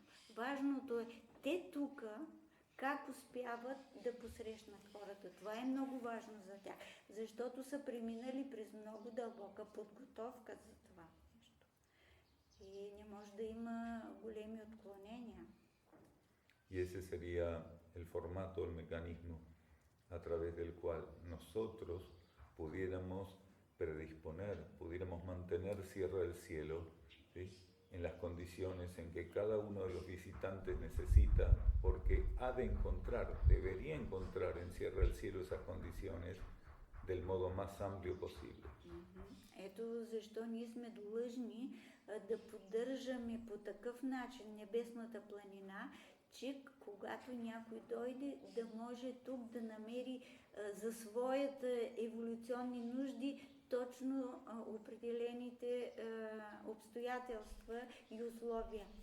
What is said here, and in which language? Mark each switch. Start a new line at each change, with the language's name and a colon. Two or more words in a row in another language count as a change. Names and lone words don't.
Bulgarian: Важното е те тук как успяват да посрещнат хората. Това е много важно за тях, защото са преминали през много дълбока подготовка за това нещо. И не може да има големи отклонения.
Spanish: Y ese sería el formato, el mecanismo a través del cual nosotros pudiéramos predisponer, pudiéramos mantener Sierra del Cielo, ¿sí?, en las condiciones en que cada uno de los visitantes necesita, porque ha de encontrar, debería encontrar en Sierra del Cielo esas condiciones del modo más amplio posible.
Bulgarian: Ето защо ние сме длъжни да поддържаме по такъв начин Небесната планина, че когато някой дойде, да може тук да намери за своите еволюционни нужди точно определените обстоятелства и условия.